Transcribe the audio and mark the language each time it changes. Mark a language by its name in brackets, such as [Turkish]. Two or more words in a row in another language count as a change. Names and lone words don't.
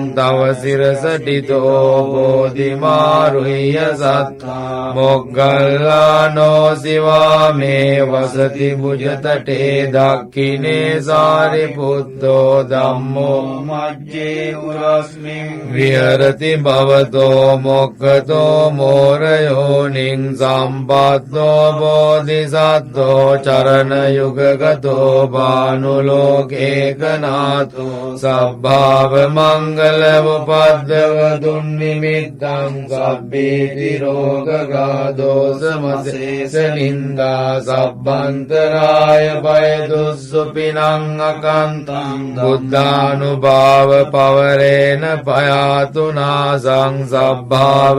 [Pali] තව සිරසටිතෝ බෝධිමාරුහ්‍ය සත්තා මොග්ගල්ලානෝ සිවාමේ වසති බුජතටේ දක්ඛිනේ සාරිපුත්තෝ ධම්මෝ මජ්ජේ උරස්මින් විහෙරති භවතෝ මොක්ඛතෝ මෝරයෝනින් සම්පත්තෝ බෝධිසත්වෝ චරණ යුගගතෝ භානුලෝකේකනාතෝ සබ්භාව මංගල උපද්දව දුන්නි නිමිත්තං සබ්බේති රෝගගා දෝසමසේස නින්දා සබ්බන්තරාය බය දුස්සුපිනං අකන්තං බුද්ධානුභාව පවරේන පයාතුනාසං සබ්භාව